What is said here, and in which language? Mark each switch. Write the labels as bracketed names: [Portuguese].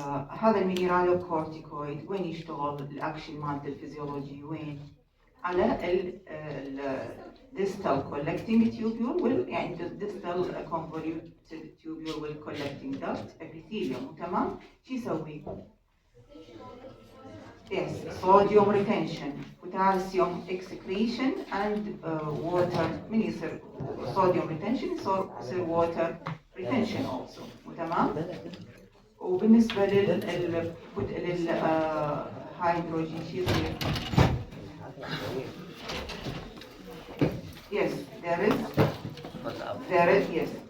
[Arabic] هذا المينرالوكورتيكويد وين يشتغل الاكشن مالته الفيزيولوجي وين؟ على ال [English] distal collecting tubule distal convoluted tubule collecting duct epithelium. [Arabic] تمام؟ شو يسوي؟ [English] Yes, sodium retention, potassium excretion, and water. [Arabic] من يصير [English] sodium retention [Arabic] يصير [English] water retention also. [Arabic] تمام؟ وبالنسبة للهيدروجين شو يصير؟ [English] Yes, there is yes.